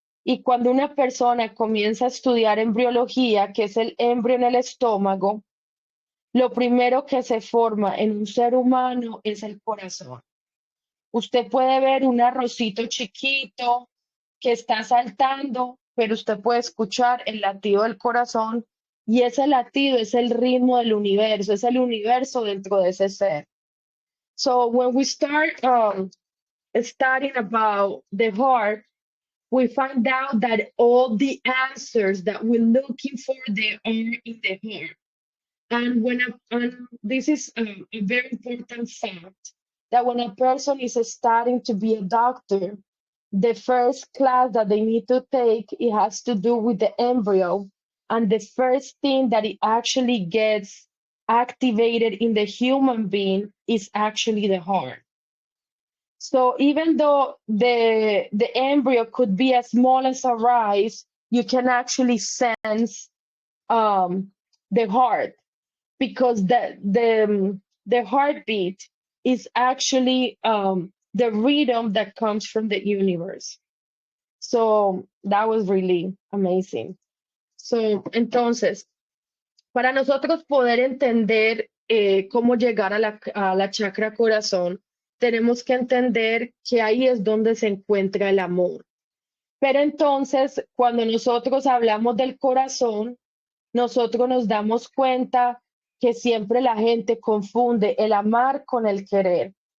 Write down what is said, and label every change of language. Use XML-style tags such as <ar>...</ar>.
<es>Y cuando una persona comienza a estudiar embriología, que es el embrio en el estómago, lo primero que se forma en un ser humano es el corazón. Usted puede ver un arrocito chiquito que está saltando, pero usted puede escuchar el latido del corazón y ese latido es el ritmo del universo, es el universo dentro de ese ser.</es> <en>So when we start studying about the heart, we find out that all the answers that we're looking for, they are in the heart. And this is a very important fact, that when a person is starting to be a doctor, the first class that they need to take, it has to do with the embryo. And the first thing that it actually gets activated in the human being is actually the heart. So even though the embryo could be as small as a rice, you can actually sense the heart, because the heartbeat is actually the rhythm that comes from the universe. So that was really amazing.</en> <es>So, entonces, para nosotros poder entender cómo llegar a la chakra corazón, tenemos que entender que ahí es donde se encuentra el amor. Pero entonces, cuando nosotros hablamos del corazón, nosotros nos damos cuenta que siempre la gente confunde el amar con el querer.</es>